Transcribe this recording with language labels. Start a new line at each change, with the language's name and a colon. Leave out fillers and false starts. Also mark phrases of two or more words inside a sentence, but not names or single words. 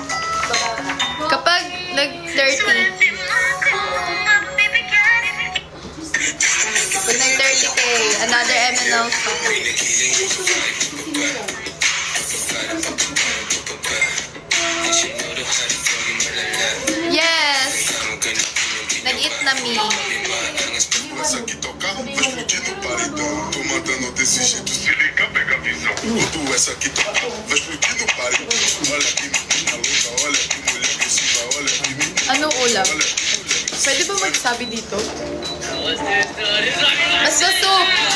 Filipino: Kapag nag-30, pag nag-30k,
English: another MNL song.
Filipino: Yes! Nag-eat na me.
Portuguese: Essa aqui tocar, vai explodir no paredão. Tô mandando desse jeito, se liga, pega a visão. Quando essa aqui tocar, vai explodir no paredão. Olha que menina louca, olha que mulher agressiva, olha que menina.
Filipino: Ano ulam?
Portuguese: Olha que mulher.
Filipino: Pwede ba magsabi dito? Basta soup!